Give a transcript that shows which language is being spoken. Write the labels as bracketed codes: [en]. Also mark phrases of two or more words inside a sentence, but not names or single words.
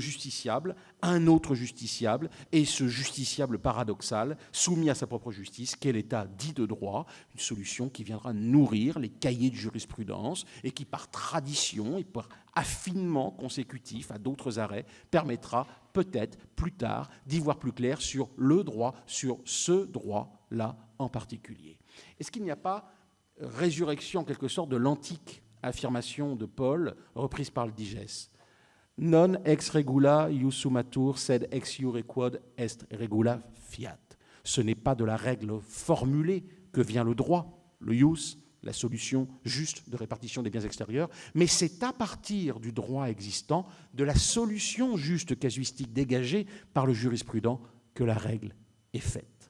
[fr] justiciable, un autre justiciable, et ce justiciable paradoxal, soumis à sa propre justice, qu'est l'état dit de droit, une solution qui viendra nourrir les cahiers de jurisprudence et qui, par tradition et par affinement consécutif à d'autres arrêts, permettra peut-être plus tard d'y voir plus clair sur le droit, sur ce droit-là en particulier. Est-ce qu'il n'y a pas résurrection en quelque sorte de l'antique affirmation de Paul, reprise par le Digès. [la] Non ex regula ius sumatur, sed ex iure quod est regula fiat. [fr] Ce n'est pas de la règle formulée que vient le droit, le ius, la solution juste de répartition des biens extérieurs, mais c'est à partir du droit existant, de la solution juste casuistique dégagée par le jurisprudent que la règle est faite.